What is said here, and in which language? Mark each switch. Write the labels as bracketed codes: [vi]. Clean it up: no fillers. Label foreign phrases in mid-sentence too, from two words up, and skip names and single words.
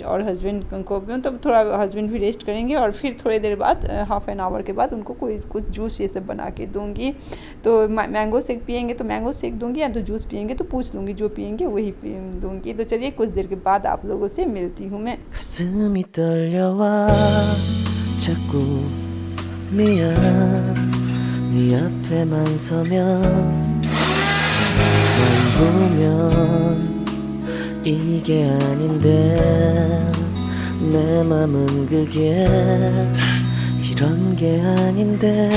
[hi] और हस्बैंड को मतलब थोड़ा हस्बैंड भी रेस्ट करेंगे, और फिर थोड़ी देर बाद [en] half an hour [hi] के बाद उनको कुछ जूस ये सब बना के दूँगी। तो [en] mango shake [hi] पियेंगे तो [en] mango shake [hi] दूँगी, या तो जूस पियेंगे तो पूछ लूँगी, जो पियेंगे वही दूँगी। तो चलिए कुछ देर के बाद आप लोगों से मिलती हूँ मैं। [ko] 가슴이 떨려와 자꾸 미안 네 앞에만 서면 만 보면 이게 아닌데 내 맘은 그게 이런 게 아닌데